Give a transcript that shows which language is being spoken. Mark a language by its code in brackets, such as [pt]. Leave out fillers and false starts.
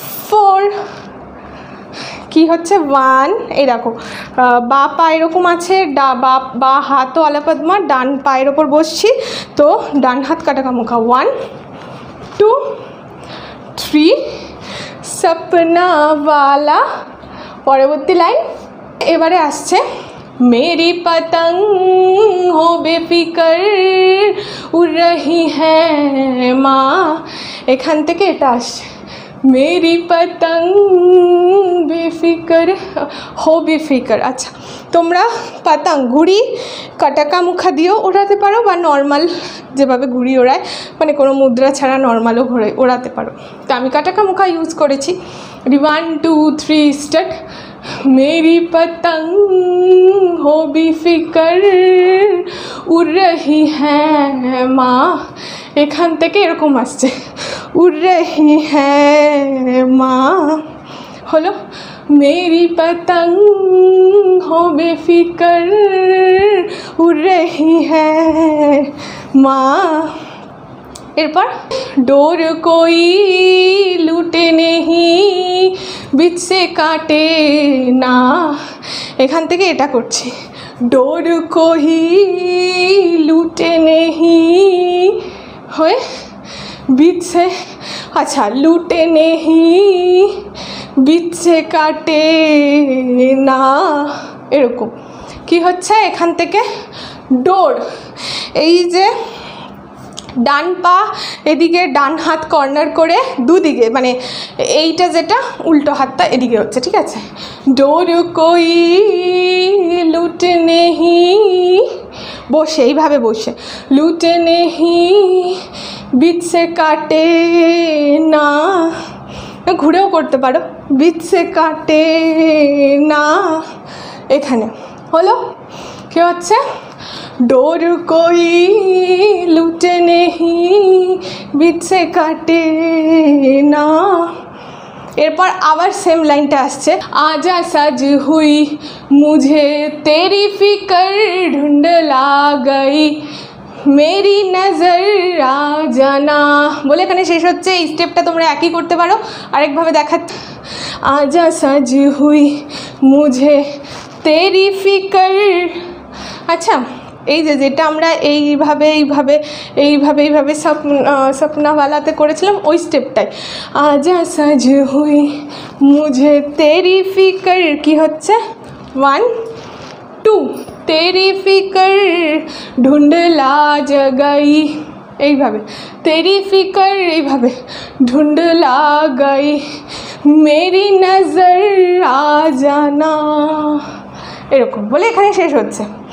[bn] 4, কি হচ্ছে 1, এই দেখো বা পা এরকম আছে, বা হাতও আলাপদ্মা, ডান পায়ের ওপর বসছি তো ডান হাত কাটা মুখা, 1 2 3 সপনা ওয়ালা। পরবর্তী লাইন এবারে আসছে [hi] मेरी पतंग हो बेफिकर उड़ रही है माँ, [bn] এখান থেকে এটা আসছে [hi] মেরি পতং বেফিকর হো বেফিকর। [bn] আচ্ছা, তোমরা পতং ঘুড়ি কাটাকা মুখা দিয়েও ওড়াতে পারো বা নর্মাল যেভাবে ঘুড়ি ওড়ায় মানে কোনো মুদ্রা ছাড়া নর্মালও ওড়াতে পারো। তো আমি কাটাকা মুখা ইউজ করেছি। 1 2 3 স্টার্ট। [hi] मेरी पतंग हो बेफिकर उड़ रही है माँ। [bn] এখান থেকে এরকম আসছে [hi] उड़ रही है माँ [bn] হলো [hi] मेरी पतंग हो बेफिकर उड़ रही है माँ। [bn] এরপর [hi] डोर कोई लूटे नहीं बीच से काटे ना। [bn] এখান থেকে এটা করছি [hi] डोर कोई लूटे नहीं [bn] হয়ে [hi] बीच से अच्छा लूटे नहीं बीच से काटे ना। [bn] এরকম কি হচ্ছে এখান থেকে ডোর এই যে ডান পা এদিকে ডান হাত কর্নার করে দুদিকে মানে এইটা যেটা উল্টো হাতটা এদিকে হচ্ছে, ঠিক আছে। [hi] ডোর কোই লুট নেহি [bn] বসে এইভাবে বসে [hi] লুট নেহি বিচ সে কাটে না, [bn] ঘুরেও করতে পারো [hi] বিচ সে কাটে না। [bn] এখানে হলো কি হচ্ছে [hi] डोर कोई लूटे नहीं बीच से काटे ना। [bn] এরপর আবার সেম লাইনটা আসছে [hi] आजा सज हुई मुझे तेरी फिकर ढूंढ ला गई मेरी नजर आ जाना [bn] বলে এখানে শেষ হচ্ছে। এই স্টেপটা তোমরা একই করতে পারো, আরেকভাবে দেখাচ্ছি [hi] आजा सज हुई मुझे तेरी फिकर। [bn] আচ্ছা, এই যে যেটা আমরা এইভাবে এইভাবে এইভাবে এইভাবে সপনাওয়ালাতে করেছিলাম ওই স্টেপটাই [hi] আজা সাজ হুই মুঝে তেরি ফিকর [bn] কি হচ্ছে 1 2 [hi] তেরি ফিকর ঢুন্ডলা জগাই [bn] এইভাবে তেরি ফিকর এইভাবে [hi] ঢুন্ডলা গাই মেরি নজর আ জানা [bn] এরকম বলে এখানে শেষ হচ্ছে।